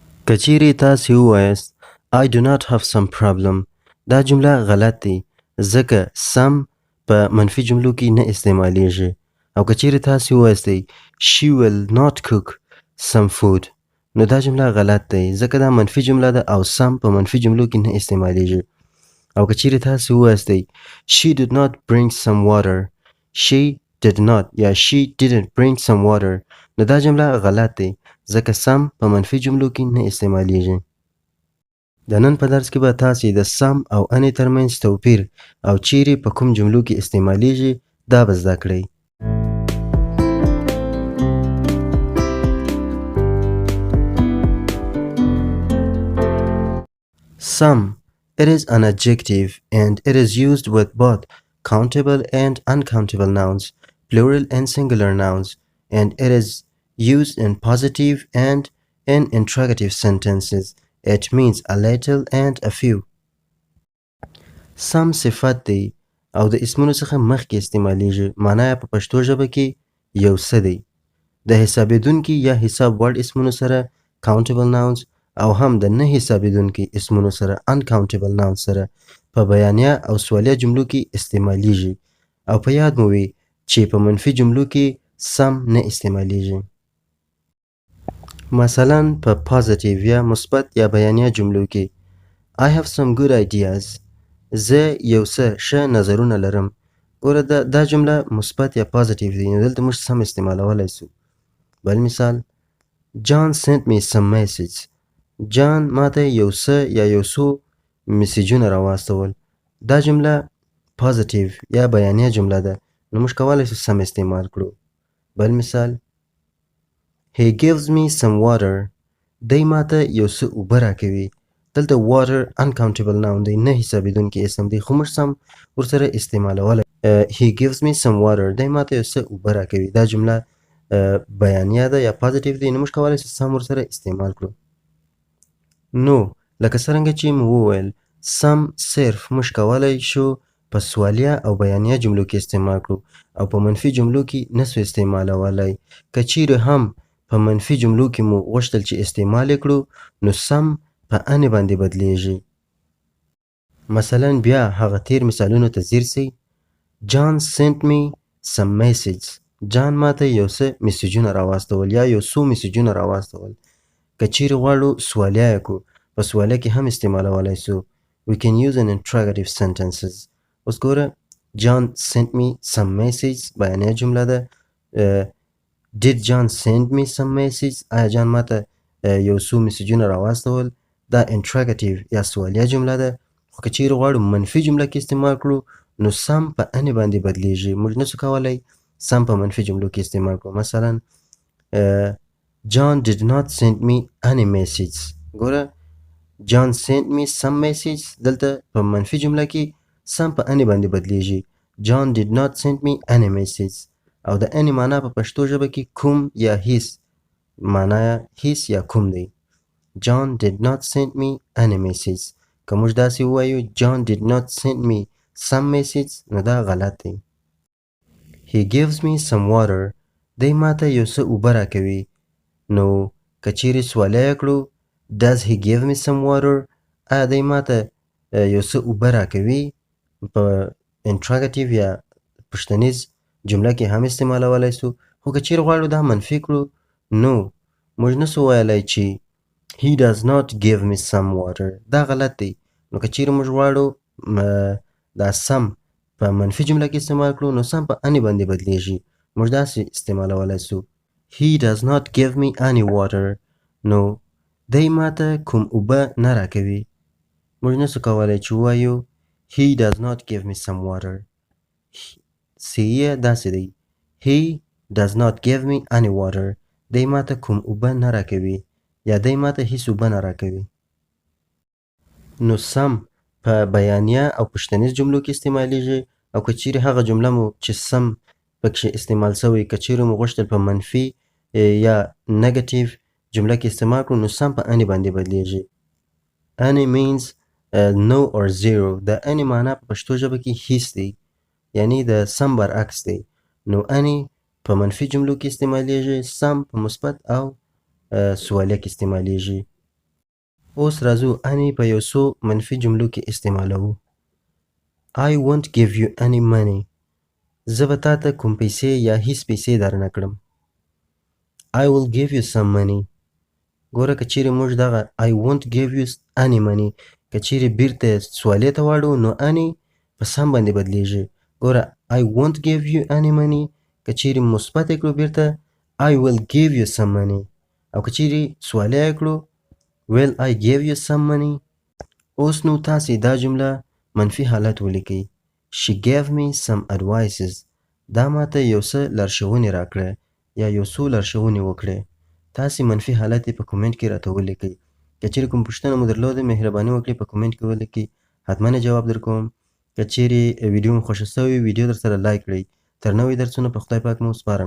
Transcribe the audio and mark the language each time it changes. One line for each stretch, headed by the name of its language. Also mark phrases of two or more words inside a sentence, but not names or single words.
Pashto: که چیرې تاسې ووایاست
English: I do not have some problem،
Pashto: دا جمله غلط دی ځکه some په منفي جملو کې نه استعمالیږي. او که چیرې تاسې ووایاستئ
English: she will not cook some food،
Pashto: نو دا جمله غلط دی ځکه دا منفي جمله ده او some په منفي جملو کې نه استعمالیږي. او که چیرې تاسې ووایاستئ
English: she did not bring some water، she did not یا she didn't bring some water،
Pashto: نو دا جمله غلط دی ځکه some په منفي جملو کې نه استعمالیږي. د نن په درس کې به تاسې د some او انې ترمنځ توپیر او چیرې په کوم جملو کې استعمالیږي دا به زده کړئ.
English: Some. It is an adjective and it is used with both countable and uncountable nouns, plural and singular nouns, and it is used in positive and in interrogative sentences. It means a little and a few.
Pashto: Some صفت دی او د اسمونو څخه مخکې استعمالیږي. معنا یې په پښتو ژبه کې یو څه دی. د حسابېدونکي یا حساب وړ اسمونو سره
English: countable nouns
Pashto: او هم د نه حسابېدونکي اسمونو سره
English: uncountable nouns
Pashto: سره په بیانیه او سوالیه جملو کې استعمالیږي. او په یاد مو وي چې په منفي جملو کې some نه استعمالیږي. مثلا په positive یا مثبت یا بیانیه جملو کې
English: I have some good ideas،
Pashto: زه یو څه ښه نظرونه لرم. ګوره دا جمله مثبت یا positive دی، نو دلته موږ some استعمالولی سو. بل مثال
English: John sent me some message،
Pashto: جان ماته یو څه یا یو څو میسیجونه راواستول. دا جمله positive یا بیانیه جمله ده، نو موږ کولی سو some استعمال کړو. بل مثال
English: He gives me some water،
Pashto: دی ماته یو څه اوبه راکوي. دلته
English: water uncountable noun
Pashto: دی، نه حسابېدونکی اسم دی، خو موږ some ورسره استعمالولی.
English: He gives me some water،
Pashto: دی ماته یو څه اوبه راکوي. دا جمله بیانیه ده یا positive دی، نو موږ کولی سو some ورسره استعمال کړو. نو لکه څرنګه چې مو وویل some صرف موږ کولی شو په سوالیه او بیانیه جملو کې استعمال کړو او په منفي جملو کې نسو استعمالولی. که چیرې هم په منفي جملو کې مو غوښتل چې استعمال یې کړو نو some په انې باندې بدلیږي. مثلا بیا هغه تیر مثالونو ته ځیر سئ.
English: John sent me some message،
Pashto: جان ماته یو څه میسیجونه راواستول یا یو څو میسیجونه راواستول. که چیرې غواړو سوالیه یې کړو په سوالیه کې هم استعمالولی سو.
English: We can use in interrogative sentences.
Pashto: اوس ګوره
English: John sent me some message
Pashto: بیانیه جمله ده.
English: Did John send me some message،
Pashto: آیا جان ماته یو څو میسیجونه راواستول. دا interrogative یا سوالیه جمله ده. خو که چیرې غواړو منفي جمله کې استعمال کړو نو some په انې باندې بدلیږي. موږ نسو کولی some په منفي جملو کې استعمال کړو. مثلا
English: John did not send me any message.
Pashto: ګوره
English: John sent me some message
Pashto: دلته په منفي جمله کې some په انې باندې بدلیږي.
English: John did not send me any message.
Pashto: او د انې معنا په پښتو ژبه کې کوم یا هیڅ معنا هیڅ یا کوم دی.
English: John did not send me any message.
Pashto: که موږ داسې ووایو
English: John did not send me some message
Pashto: نو دا غلط دی.
English: He gives me some water،
Pashto: دی ماته یو څه اوبه راکوي. نو که چیرې سوالیه یې کړو
English: Does he give me some water،
Pashto: آیا دی ماته یو څه اوبه راکوي. په interrogative یا پوښتنیز جمله کې هم استعمالولی سو. خو که چیرې غواړو دا منفي کړو نو موږ نسو ویلی چې
English: He does not give me some water،
Pashto: دا غلط دی. نو که چیرې موږ غواړو دا some په منفي جمله کې استعمال کړو نو some په انې باندې بدلیږي. موږ داسې استعمالولی سو
English: He does not give me any water،
Pashto: نو دی ماته کوم اوبه نه راکوي. موږ نسو کولی چې ووایو
English: He does not give me some water.
Pashto: صحیح داسې دی
English: He does not give me any water،
Pashto: دی ماته کوم اوبه نه راکوي یا دی ماته هیڅ اوبه نه راکوي. نو some په بیانیه او پوښتنیز جملو کې استعمالیږي. او که چیرې هغه جمله مو چې some پکې استعمال سوی که چیرې مو غوښتل په منفي یا negative جمله کې استعمال کړو نو some په انې باندې بدلیږي.
English: Any means no or zero.
Pashto: د انې معنا په پښتو ژبه کې هیڅ دی، یعنی د some برعکس دی. نو انې په منفي جملو کې استعمالیږي، some په مثبت او سوالیه کې استعمالیږي. اوس راځو any په یو څو منفي جملو کې استعمالوو.
English: I won't give you any money.
Pashto: زه به تا ته کوم پیسې یا هیڅ پیسې درنه کړم.
English: I will give you some money.
Pashto: ګوره که چیرې موږ دغه
English: I won't give you any money
Pashto: که چیرې بیرته سوالې ته واړو نو any په سم باندې بدلیږي.
English: ګوره I won't give you any money
Pashto: که چیرې مثبت یې کړو بیرته
English: I will give you some money
Pashto: او که چیرې سوالې یې کړو
English: will I give you some money.
Pashto: اوس نو تاسې دا جمله منفي حالت ولیکئ.
English: She gave me some advices.
Pashto: دا ماته یو څه لارښوونې راکړه یا یو څو لارښوونې وکړې. تاسې منفي حالت یې په کومنټ کې راته ولیکئ. که چیرې کوم پوښتنه مو درلوده مهرباني وکړئ په کومنټ کې ولیکئ. حتما یې جواب درکوم. که چیرې ویډیو مو خوښه سوې ویډیو درسره لایک کړئ. تر نوې درسونه په خدای پاک مو سپارم.